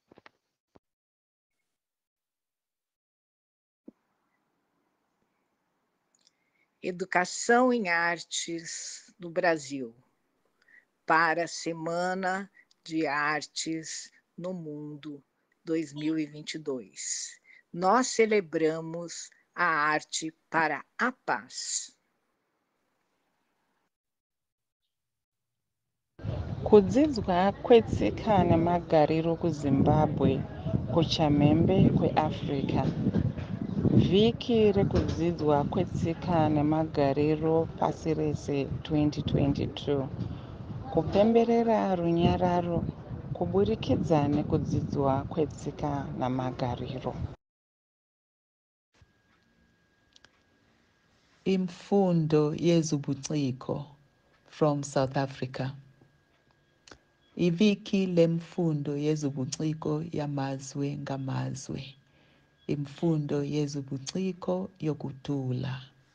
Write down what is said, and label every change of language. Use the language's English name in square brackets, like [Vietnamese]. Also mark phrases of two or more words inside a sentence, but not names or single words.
[Portuguese] Educação em Artes no Brasil, para a Semana de Artes no Mundo 2022. Nós celebramos a arte para a paz. [Shona] Kudzidzwa kwetsika nemagariro kuZimbabwe kuchamhembe kweAfrica. Vhiki rekudzidzwa kwetsika nemagariro pasi rese 2022. Kupemberera runyararo kuburikidza nekudzidzwa kwetsika namagariro. [Zulu] Imfundo yezobuciko [English] from South Africa. [Zulu] Iviki lemfundo yezobuciko yamazwe ngamazwe. Imfundo yezobuciko yokutula.